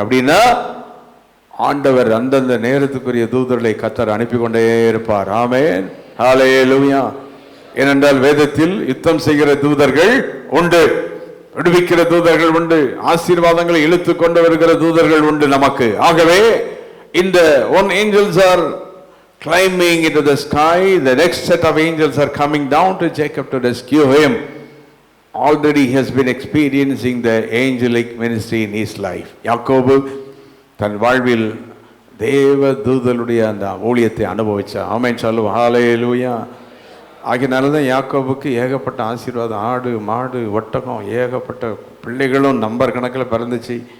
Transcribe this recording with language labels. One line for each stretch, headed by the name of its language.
Tamil: அப்படின்னா ஆண்டவர் அந்தந்த நேரத்துக்குரிய தூதர்களை கர்த்தர் அனுப்பி கொண்டே இருப்பார். ஆமென். ஹல்லேலூயா. ஏனென்றால் வேதத்தில் யுத்தம் செய்கிற தூதர்கள் உண்டு, விடுவிக்கிற தூதர்கள் உண்டு, ஆசீர்வாதங்களை இழுத்து கொண்டு வருகிற தூதர்கள் உண்டு நமக்கு. ஆகவே இந்த
English: one angels are climbing into the sky, the next set of angels are coming down to Jacob to rescue him. Already he has been experiencing the angelic ministry in his life.
Tamil: யாக்கோபு தன் வாழ்வில் தேவ தூதருடைய அந்த ஊழியத்தை அனுபவிச்சார். ஆமென் சொல்லுவோம். ஹல்லேலூயா. ஆகினால தான் யாக்கோபுக்கு ஏகப்பட்ட ஆசீர்வாதம், ஆடு மாடு ஒட்டகம் ஏகப்பட்ட பிள்ளைகளும் நம்பர் கணக்கில் பிறந்துச்சு.